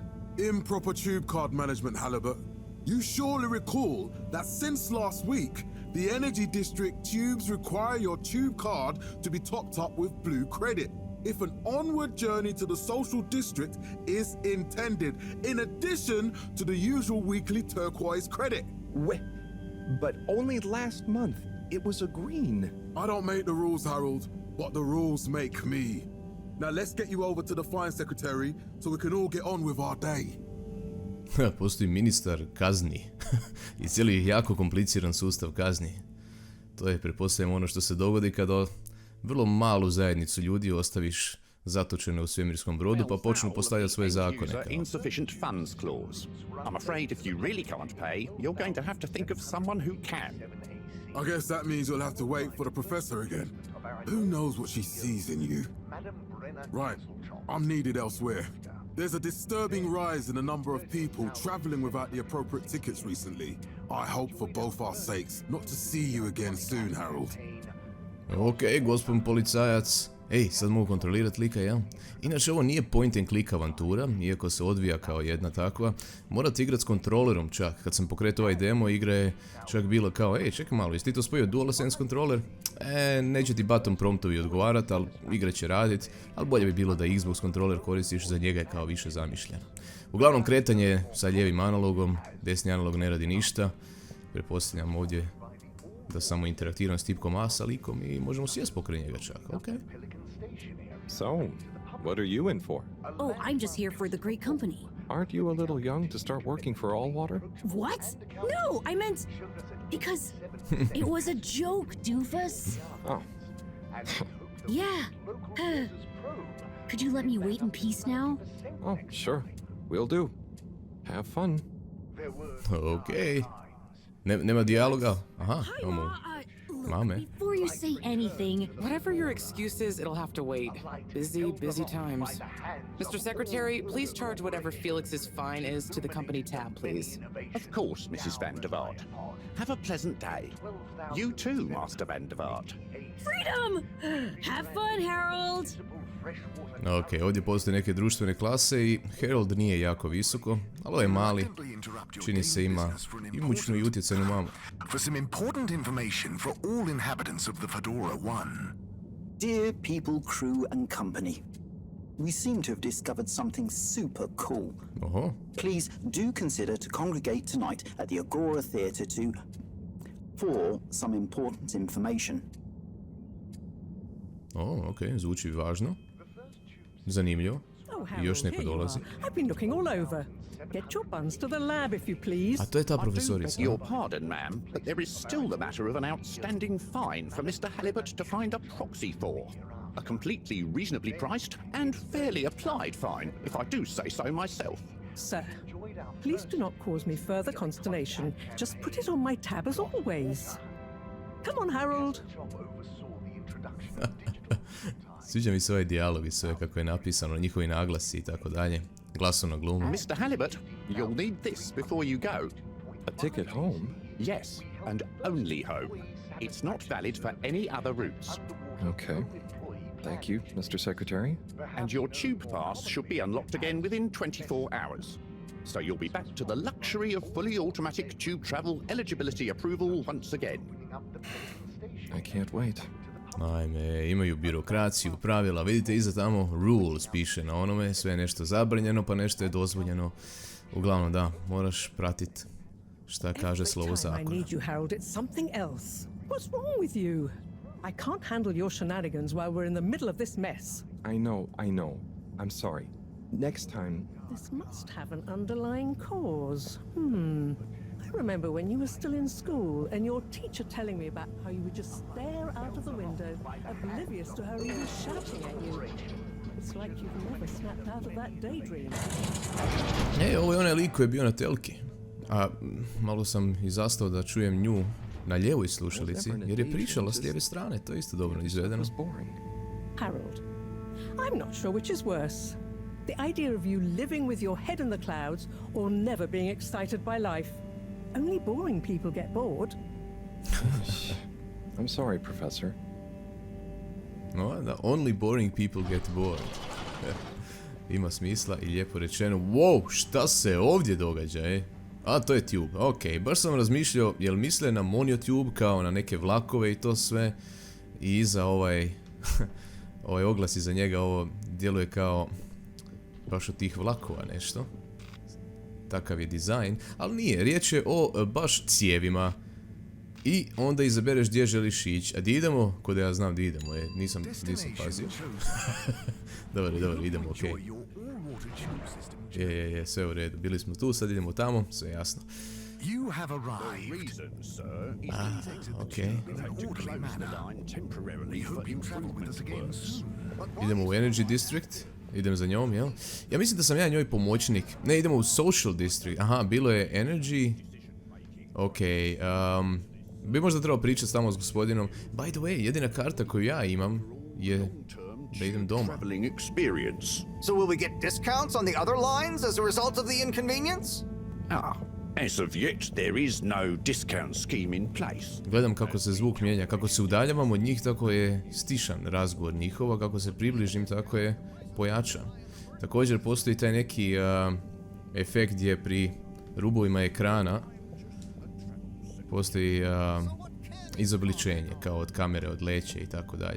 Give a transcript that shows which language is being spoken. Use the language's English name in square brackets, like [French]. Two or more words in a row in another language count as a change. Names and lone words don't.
[English] Improper tube card management, Halibut. You surely recall that since last week, the Energy District tubes require your tube card to be topped up with blue credit if an onward journey to the social district is intended, in addition to the usual weekly turquoise credit. But only last month, it was a green. I don't make the rules, Harold, but the rules make me. Now let's get you over to the fine secretary so we can all get on with our day. [Croatian] Postoji ministar kazni i cijeli jako kompliciran sustav kazni. To je, pretpostavljam, ono što se dogodi kada vrlo malu zajednicu ljudi ostaviš zatočene u svemirskom brodu pa počnu postavljati svoje zakone. [English] Insufficient funds clause. I'm afraid if you really can't pay, you're going to have to think of someone who can. I guess that means you'll have to wait for the professor again. Who knows what she sees in you? Right, I'm needed elsewhere. There's a disturbing rise in the number of people traveling without the appropriate tickets recently. I hope for both our sakes not to see you again soon, Harold. [Croatian] Ok, gospodin policajac. Ej, sad mogu kontrolirati lika, ja? Inače, ovo nije [English] point and click [Croatian] avantura, iako se odvija kao jedna takva. Morate igrati s kontrolerom čak. Kad sam pokretao ovaj demo, igra je čak bilo kao, ej, čekaj malo, jesi ti to spojio DualSense kontroler? Neće ti button promptovi odgovarati, ali igra će radit, ali bolje bi bilo da Xbox kontroler koristiš, za njega je kao više zamišljeno. Uglavnom, kretanje sa lijevim analogom, desni analog ne radi ništa. Pretpostavljam ovdje da samo interaktiram s tipkom A sa likom i možemo sjest pokraj njega čak, ok? [English] So, what are you in for? Oh, I'm just here for the great company. Aren't you a little young to start working for Allwater? What? No, I meant because it was a joke, doofus. Oh, Yeah. Could you let me wait in peace now? oh, sure. Will do. Have fun. [Croatian] Ok. Nema dijaloga? Aha, [English] Hi, [Croatian] imamo [English] Ma. Look, [Croatian] mame. [English] before you say anything, Whatever your excuse is, it'll have to wait. Busy times. Mr. Secretary, please charge whatever Felix's fine is to the company tab, please. Of course, Mrs. Van der Vaart. Have a pleasant day. You too, Master Van der Vaart. freedom! Have fun, Harold! [Croatian] Ok, ovdje postoje neke društvene klase i Harold nije jako visoko, ali ovo je mali, čini se ima i mučnu i utjecajnu mamu. [English] For some important information for all inhabitants of the Fedora 1. Dear people, crew and company, we seem to have discovered something super cool. Oho, Please do consider to congregate tonight at the Agora Theatre for some important information. [Croatian] ok, zvuči važno. Zanimljivo. [English] Oh, [Croatian] I još [English] Harold, [Croatian] neko [English] here you [Croatian] dolazi. [English] are. I've been looking all over. Get your buns to the lab, if you please. [Croatian] A to je ta [English] I do beg [Croatian] profesorica. [English] your pardon, ma'am, but there is still the matter of an outstanding fine for Mr. Halibut to find a proxy for. A completely reasonably priced and fairly applied fine, if I do say so myself. Sir, please do not cause me further consternation. Just put it on my tab as always. Come on, Harold. [Croatian] Sviđa mi se ovaj dijalog i sve kako je napisano, njihovi naglasi i tako dalje. Glasovna gluma. [English] Mr. Halibut, you'll need this before you go. A ticket home? Yes, and only home. It's not valid for any other routes. Okay. Thank you, Mr. Secretary. And your tube pass should be unlocked again within 24 hours. So you'll be back to the luxury of fully automatic tube travel eligibility approval once again. I can't wait. [Croatian] Ajme, imaju birokraciju, pravila, vidite iza tamo rules piše na onome, sve je nešto zabranjeno pa nešto je dozvoljeno. Uglavnom da, moraš pratit šta kaže slovo [English] Every time I [Croatian] zakona. [English] need you, Harold, it's something else. What's wrong with you? I can't handle your shenanigans while we're in the middle of this mess. I know. I'm sorry. Next time, This must have an underlying cause. I remember when you were still in school and your teacher telling me about how you would just stare out of the window, oblivious to her even shouting at you. It's like you've never snapped out of that daydream. [Croatian] Ovo je onaj lik koji je bio na telki. A malo sam i zastao da čujem nju na lijevoj slušalici, jer je pričala s lijeve strane, to je isto dobro izvedeno. [English] it was boring. Harold, I'm not sure which is worse. The idea of you living with your head in the clouds or never being excited by life. Only boring people get bored. I'm sorry, Professor. [Croatian] No, da, [English] only boring people get bored. [Croatian] Ima smisla i lijepo rečeno. Wow, šta se ovdje događa, A, to je tube, ok. Baš sam razmišljao, jel misle na monotube kao na neke vlakove i to sve. I iza ovaj oglas iza njega, ovo djeluje kao baš od tih vlakova nešto. Takav je dizajn, ali nije, riječ je o baš cijevima. I onda izabereš gdje želiš ići. A di idemo? Kod ja znam di idemo, nisam pazio. Dobro, idemo, okej. Je, sve u redu. Bili smo tu, sad idemo tamo, sve jasno. [English] You have arrived. Reason, sir, is these exit [Croatian] okej. [English] tubes had to close the line temporarily for Hope you travel with us again soon. [Croatian] Idemo u Energy District. Idem za njom, jel? Ja mislim da sam ja njoj pomoćnik. Ne, idemo u Social District. Aha, bilo je Energy. Ok, Bi možda trebao pričati tamo s gospodinom. [English] By the way, [Croatian] jedina karta koju ja imam je da idem doma. [English] Traveling experience. So will we get discounts on the other lines as a result of the inconvenience? As of yet, there is no discount scheme in place. [Croatian] Gledam kako se zvuk mijenja, kako se udaljavam od njih, tako je stišan razgovor njihova, kako se približim, tako je pojačan. Također postoji taj neki efekt gdje pri rubovima ekrana postoji izobličenje, kao od kamere, od leće i tako dalje.